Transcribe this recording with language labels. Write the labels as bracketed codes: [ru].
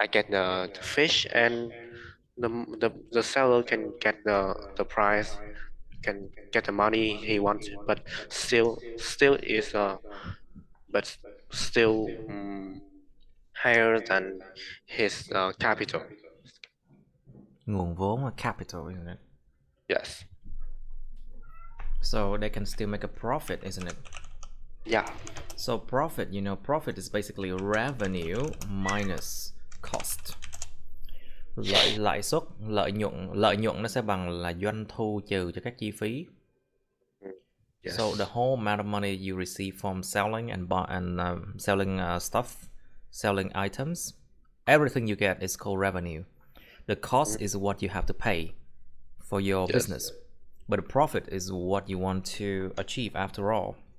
[en] the fish, and the seller can get the price, can get the money he wants, but still is but still higher than his capital. [vi] Nguồn vốn là capital, [en] isn't it? Yes. So they can still make a profit, isn't it? Yeah. So profit, profit is basically revenue minus cost. [vi] Lãi suất, lợi nhuận nó sẽ bằng là doanh thu trừ cho các chi phí. [en] Yes. So the whole amount of money you receive from selling and selling stuff, selling items, everything you get is called revenue. The cost is what you have to pay for your business, but the profit is what you want to achieve after all.